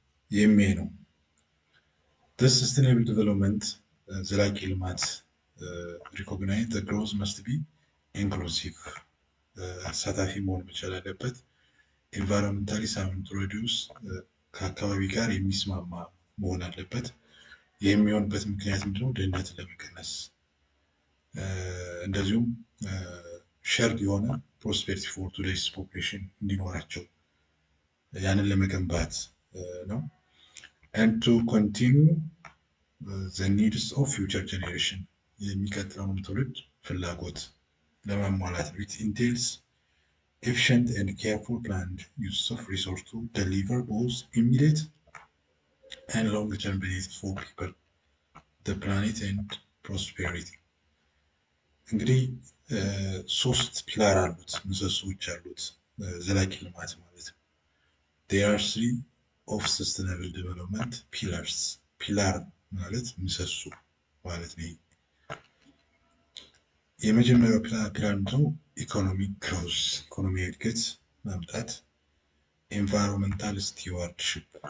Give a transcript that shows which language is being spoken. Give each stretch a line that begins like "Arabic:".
Amharic: የሚያይ ነው። ሰስተይነብል ዴቨሎፕመንት ዘላቂ ልማት
English: ሪኮግናይዝ ዘ ግሮዝ መስት ቢ ኢንክሉሲቭ
Amharic: አሳታፊ መሆን መቻል አለበት። ኢንቫይሮንመንታሊ ሳውንድ ሪዲዩስ ከአካባቢ ጋር የሚስማማ መሆን አለበት። የሚሆንበት ምክንያት ምንድነው? ድህነትን ለመቀነስ እንደዚሁም ሸርድ የሆነ ፕሮስፔሪቲ ፎር ቱዴይስ ፖፑሌሽን እንዲኖራቸው ያንን ለመገንባት ነው።
English: and to continue the needs of future generation
Amharic: የሚቀጥለውን ትውልድ ፍላጎት ለማሟላት ነው።
English: it entails efficient and careful planned use of resource to deliver both immediate and long-term benefits for people, the planet and prosperity.
Amharic: እንግዲህ ሶስት ፒላር አሉት፣ ምሰሶዎች አሉት ዘላቂ ልማት ማለት ነው።
English: there are three of sustainable development pillars.
Amharic: ፒላር ማለት ምሰሶ ማለት ነው። የመጀመሪያው ፒላር ነው ኢኮኖሚክ ግሮዝ፣ ኢኮኖሚያዊ እድገት ማምጣት። ኤንቫይሮንመንታል ስቲዋርድሺፕ